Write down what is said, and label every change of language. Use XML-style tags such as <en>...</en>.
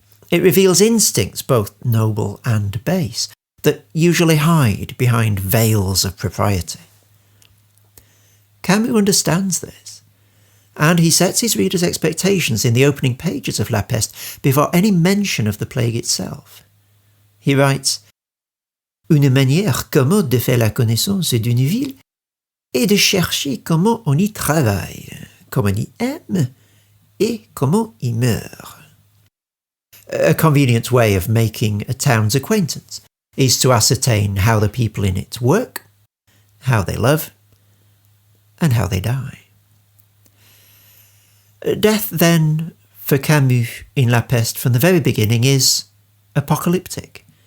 <en>It reveals instincts, both noble and base, that usually hide behind veils of propriety. Camus understands this, and he sets his readers' expectations in the opening pages of La Peste before any mention of the plague itself. He writes,</en> <fr>Une manière commode de faire la connaissance d'une ville est de chercher comment on y travaille, comment on y aime et comment y meurt.</fr> <en>A convenient way of making a town's acquaintance is to ascertain how the people in it work, how they love, and how they die. Death, then, for Camus in La Peste from the very beginning is apocalyptic.</en>